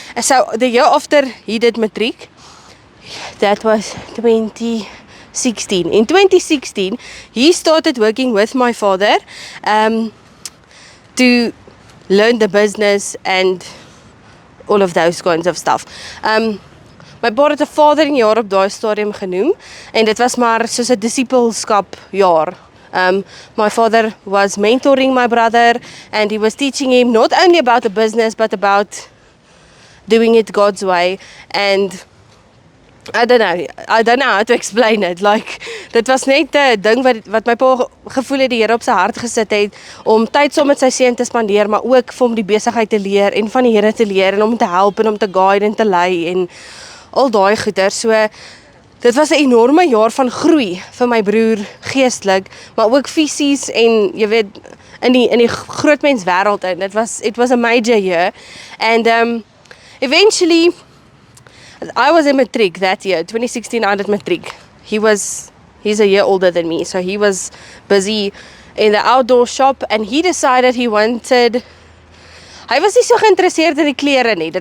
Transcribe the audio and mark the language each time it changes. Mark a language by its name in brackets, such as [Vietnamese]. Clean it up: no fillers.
[English] So the year after he did matric, that was 2016. In 2016, he started working with my father to learn the business and all of those kinds of stuff. [Afrikaans] My pa het 'n vaderingjaar op daai stadium genoem en dit was maar soos 'n disipelskap jaar. [English] My father was mentoring my brother and he was teaching him not only about the business but about doing it God's way. And I don't know how to explain it. [Afrikaans] Like, dit was net 'n ding wat my pa gevoel het die Here op sy hart gesit het om tyd saam met sy seun te spandeer, maar ook vir hom die besigheid te leer en van die Here te leer en om te help en om te guide en te lei en al daai goeie. So dit was 'n enorme jaar van groei vir my broer geestelik, maar ook fisies en jy weet in die groot mens wêreld in. [English] It was a major year. And eventually I was in matric that year, 2016 I did matric. He's a year older than me, so he was busy in the outdoor shop and he decided [Afrikaans] hy was nie so geïnteresseerd in die klere nie.